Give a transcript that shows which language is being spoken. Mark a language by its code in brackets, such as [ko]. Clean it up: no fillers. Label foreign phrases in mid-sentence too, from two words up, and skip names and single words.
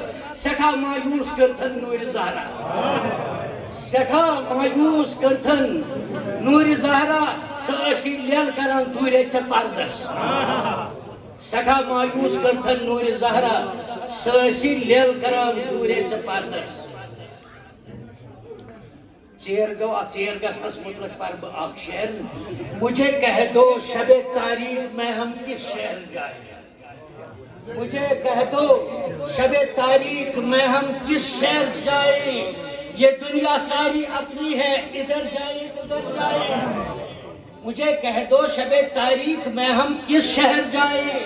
[ks] سٮ۪ٹھاہ مایوٗس کٔرتھن نوٗرِ زہرا. سٮ۪ٹھاہ مایوٗس کٔرتھن نوٗرِ زہرا. سۄ ٲسی لیل کران دوٗرے ژےٚ پردس. سٮ۪ٹھاہ مایوٗس کٔرتھن نوٗرِ زہرا. سۄ ٲسی لیل کران دوٗرے ژےٚ پردس. ژیر گو اتھ ژیر گژھنس متعلق پر بہٕ اکھ شعر. [ur] مجھے کہہ دو شب تاریخ میں ہم کس شہر جائیں. مجھے کہہ دو شب تاریخ میں ہم کس شہر جائیں. یہ دنیا ساری اپنی ہے ادھر جائیں ادھر جائیں. مجھے کہہ دو شب تاریخ میں ہم کس شہر جائیں.